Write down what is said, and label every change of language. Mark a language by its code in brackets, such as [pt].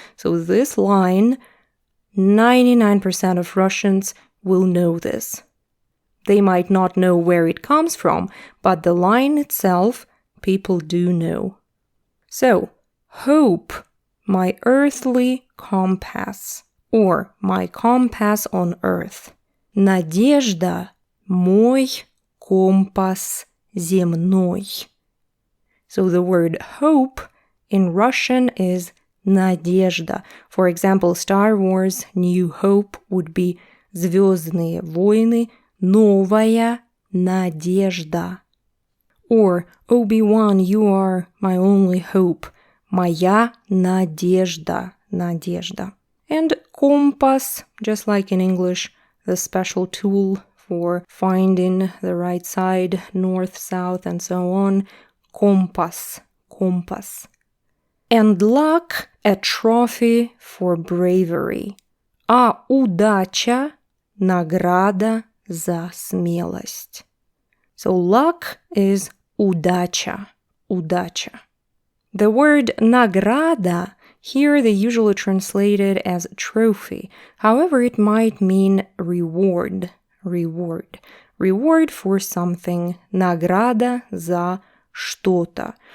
[en] So this line, 99% of Russians will know this. They might not know where it comes from, but the line itself, people do know. So, hope, my earthly compass, or my compass on earth. [ru] Надежда, мой компас земной. [en] So the word hope in Russian is надежда. For example, Star Wars New Hope would be [ru] Звездные войны, новая надежда. [en] Or Obi-Wan, you are my only hope. [ru] Моя надежда, надежда. [en] And compass, just like in English, the special tool for finding the right side, north, south, and so on. Compass, compass. And luck, a trophy for bravery. [ru] А удача, награда за смелость. [en] So luck is удача, удача. The word награда here they usually translate it as trophy. However, it might mean reward, reward. Reward for something, [ru] награда за что-то.